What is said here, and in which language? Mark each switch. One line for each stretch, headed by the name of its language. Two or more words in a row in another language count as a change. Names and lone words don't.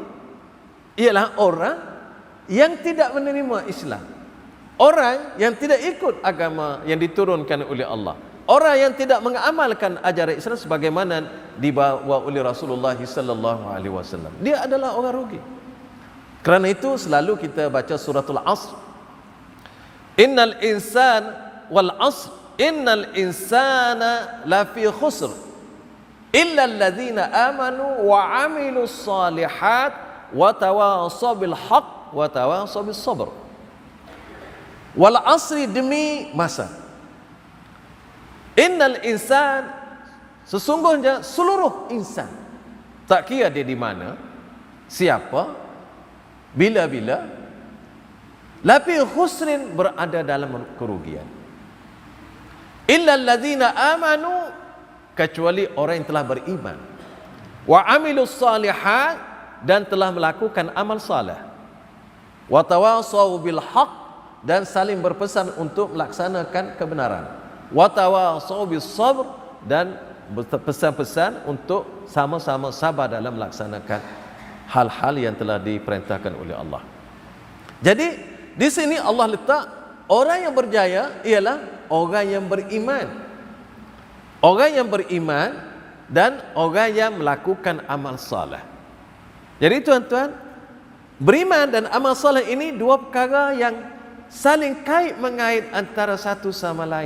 Malay: Ialah orang yang tidak menerima Islam. Orang yang tidak ikut agama yang diturunkan oleh Allah. Orang yang tidak mengamalkan ajaran Islam sebagaimana dibawa oleh Rasulullah
Arabic: صلى الله عليه وسلم.
Malay: Dia adalah orang rugi. Kerana itu selalu kita baca suratul Asr.
Arabic: إن الإنسان والعصر إن الإنسان لفي خسر إلا الذين آمنوا وعملوا الصالحات وتواصوا بالحق وتواصوا بالصبر. والعصر,
Malay: demi masa.
Arabic: إن الإنسان,
Malay: sesungguhnya seluruh insan, tak kira dia di mana, siapa, bila-bila,
Arabic: لفي خسر,
Malay: berada dalam kerugian.
Arabic: إلا الذين آمنوا,
Malay: kecuali orang yang telah beriman,
Arabic: وعملوا الصالحات,
Malay: dan telah melakukan amal saleh,
Arabic: وتواصوا بالحق,
Malay: dan saling berpesan untuk melaksanakan kebenaran,
Arabic: وتواصوا بالصبر,
Malay: dan berpesan-pesan untuk sama-sama sabar dalam melaksanakan hal-hal yang telah diperintahkan oleh Allah. Jadi di sini Allah letak orang yang berjaya ialah orang yang beriman. Orang yang beriman dan orang yang melakukan amal saleh. Jadi tuan-tuan, beriman dan amal saleh ini dua perkara yang saling kait mengait antara satu sama lain.